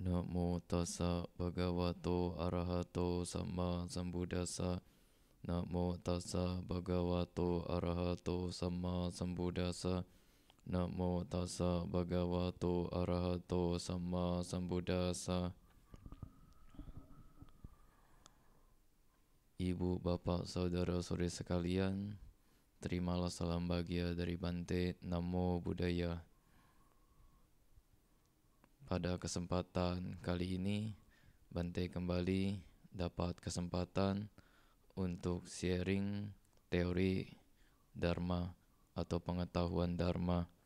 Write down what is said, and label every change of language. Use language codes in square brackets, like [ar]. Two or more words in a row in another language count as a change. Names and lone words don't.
[pi] Namo tassa bhagavato arahato sama sambuddhassa. Namo tassa bhagavato arahato sama sambuddhassa. Namo tassa bhagavato arahato sama sambuddhassa. [id] Ibu, bapak, saudara-saudari sekalian, terimalah salam bahagia dari Bante. [pi] Namo Buddhaya. [id] Pada kesempatan kali ini, Bante kembali dapat kesempatan untuk sharing teori Dharma atau pengetahuan Dharma.